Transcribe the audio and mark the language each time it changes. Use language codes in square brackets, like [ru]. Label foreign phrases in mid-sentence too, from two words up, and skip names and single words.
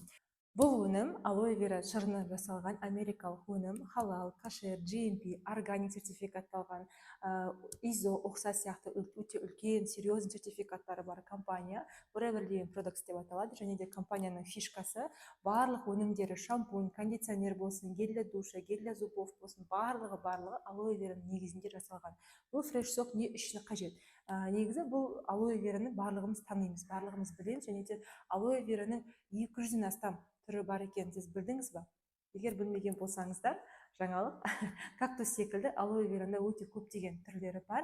[kk] Бұл өнім алоэ вера шырыны жасалған америкалық өнім, халал, кашер, GMP, органик сертификатталған, ISO ұқсас сияқты өте үлкен, серьезный сертификаттары бар компания. Forever Living Products деп аталады. Және де компанияның фишкасы барлық өнімдері, шампунь, кондиционер болсын, [ru] гель для душа, гель для зубов [kk] болсын, барлығы алоэ вераның негізінде жасалған. Бұл фреш-сок не үшін қажет? Негізі бұл алоэ вераны барлығымыз танимыз, барлығымыз білеміз. Және де алоэ вераның 200-ден астам түрі бар екенін сіз білдіңіз ба? Егер білмеген болсаңыздар, жаңалық, кактус секілді алоэ верада өте көптеген түрлері бар.